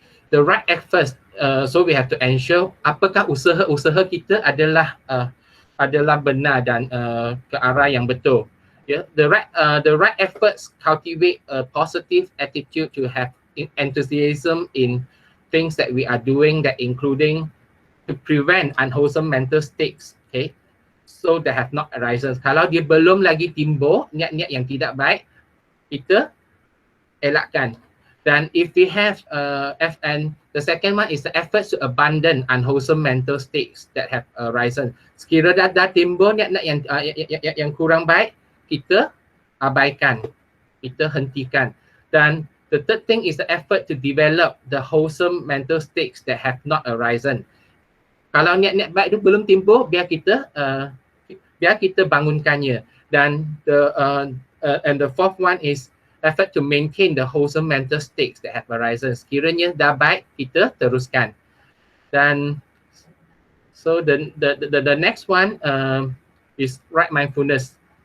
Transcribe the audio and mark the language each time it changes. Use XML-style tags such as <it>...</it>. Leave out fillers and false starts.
<en>The right efforts, so we have to ensure</en> <ms>apakah usaha kita adalah benar dan ke arah yang betul.</ms> <en>Yeah, the right efforts cultivate a positive attitude to have enthusiasm in things that we are doing, that including to prevent unwholesome mental states, okay, so that have not arisen.</en> <ms>Kalau dia belum lagi timbul niat-niat yang tidak baik, kita elakkan.</ms> <en>Then if we have and the second one is the efforts to abandon unwholesome mental states that have arisen.</en> <ms>Sekira dah timbul niat-niat yang kurang baik, kita abaikan, kita hentikan.</ms> <en>Dan the third thing is the effort to develop the wholesome mental states that have not arisen.</en> <ms>Kalau niat-niat baik itu belum timbul, biar kita bangunkannya.</ms> <en>Dan the fourth one is effort to maintain the wholesome mental states that have arisen.</en> <ms>Sekiranya dah baik, kita teruskan. Dan</ms> <en>so the next one is right mindfulness.</en>